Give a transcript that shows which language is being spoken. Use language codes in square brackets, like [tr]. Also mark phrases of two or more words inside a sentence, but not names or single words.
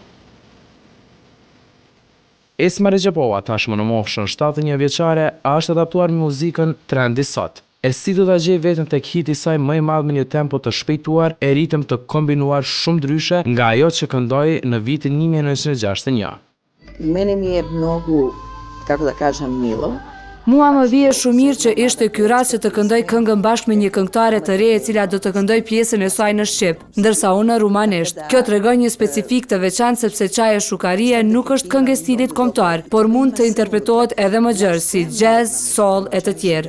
[sq] Esma Rexhepova, tashmë në moshën 71 vjeçare, është adaptuar me muzikën trendi sot. E si do ta gjej veten tek hiti I saj më I madh me një tempo të shpejtuar e ritëm të kombinuar shumë ndryshe nga ajo që këndoi në vitin 1961. [sr] Mene mi je mnogo, kako da kažem, milo. [sq] Mua më vije shumë mirë që ishte ky rast që të këndoj këngën bashkë me një këngëtare të re e cila do të këndoj pjesën e saj në shqip, ndërsa unë rumanisht. Kjo tregon një specifik të veçantë sepse Qaj Shukarie nuk është këngë e stilit kombëtar, por mund të interpretohet edhe më gjerë si jazz, soul e të tjerë.